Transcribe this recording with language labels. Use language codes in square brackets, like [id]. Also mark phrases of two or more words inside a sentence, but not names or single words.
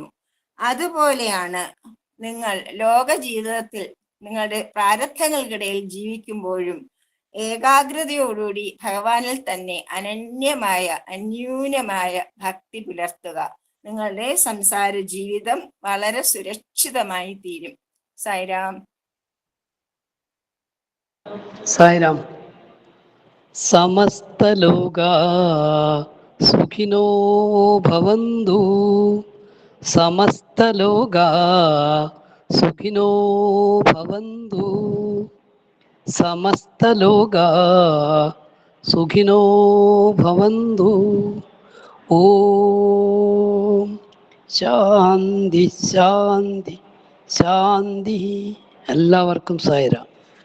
[ml] അതുപോലെയാണ് നിങ്ങൾ ലോക ജീവിതത്തിൽ നിങ്ങളുടെ പ്രാരബ്ധങ്ങൾക്കിടയിൽ ജീവിക്കുമ്പോഴും ഏകാഗ്രതയോടുകൂടി ഭഗവാനിൽ തന്നെ അന്യൂനമായ ഭക്തി പുലർത്തുക. നിങ്ങളുടെ സംസാര ജീവിതം വളരെ സുരക്ഷിതമായി തീരും. സായിരാം. [sa] സായിരാം. സമസ്തലോകാ സുഖിനോ ഭവന്തു. സമസ്തലോകാ സുഖിനോ ഭവന്തു. സമസ്തലോകാ സുഖിനോ ഭവന്തു. ഓം ശാന്തി ശാന്തി ശാന്തി. [ml] എല്ലാവർക്കും സായിരാം.